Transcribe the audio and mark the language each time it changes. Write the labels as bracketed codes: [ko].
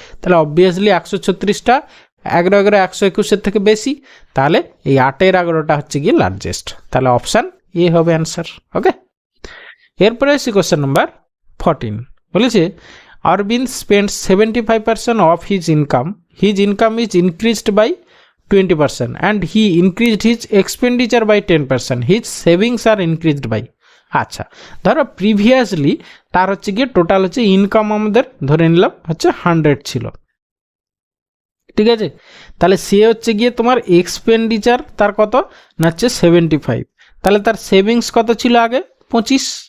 [bn] তাহলে অবভিয়াসলি 136টা 11 11 121-এর থেকে বেশি, তাহলে এই 8-এর 11টা হচ্ছে গিয়ে লার্জেস্ট, তাহলে অপশান এ হবে অ্যান্সার। ওকে, এরপরে আসি কোশ্চেন নাম্বার 14। [en] বলেছে Arvind spend 75% of his income is increased by 20% and he increased his expenditure by 10%, his savings are increased by। [bn] আচ্ছা, ধরো প্রিভিয়াসলি তার হচ্ছে গিয়ে টোটাল হচ্ছে ইনকাম আমাদের ধরে নিলাম হচ্ছে 100 ছিল, ঠিক আছে। তাহলে সে হচ্ছে গিয়ে তোমার এক্সপেন্ডিচার তার কত না হচ্ছে 75, তাহলে তার সেভিংস কত ছিল আগে 25।